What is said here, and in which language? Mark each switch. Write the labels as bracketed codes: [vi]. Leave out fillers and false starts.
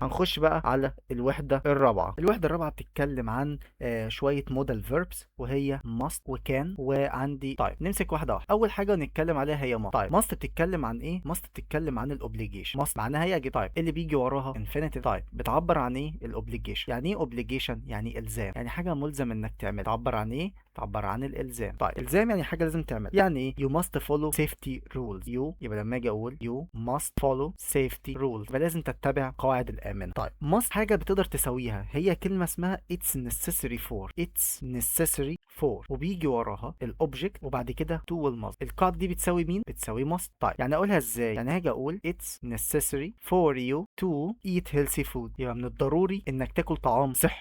[ar] هنخش بقى على الوحده الرابعه. الوحده الرابعه بتتكلم عن شويه مودال فيربس وهي must وكان وعندي. طيب نمسك واحده واحده. اول حاجه نتكلم عليها هي must. طيب must بتتكلم عن ايه؟ must بتتكلم عن الاوبليجيشن. must معناها يجب. طيب اللي بيجي وراها infinitive. طيب بتعبر عن ايه الاوبليجيشن؟ يعني ايه اوبليجيشن؟ يعني الزام، يعني حاجه ملزم انك تعمل. تعبر عن ايه؟ تعبر عن الالزام. طيب الزام يعني حاجه لازم تعمل. يعني ايه؟ [en] you must follow safety rules. [ar] you يبقى لما اجي اقول [en] you must follow safety rules [ar] يبقى لازم تتبع قواعد الامان. طيب must حاجه بتقدر تسويها، هي كلمه اسمها it's necessary for. it's necessary for وبيجي وراها الاوبجكت وبعد كده to والmust. القاعده دي بتساوي مين؟ بتساوي must. طيب يعني اقولها ازاي؟ يعني هاجي اقول [en] it's necessary for you to eat healthy food، [ar] يبقى من الضروري انك تاكل طعام صحي.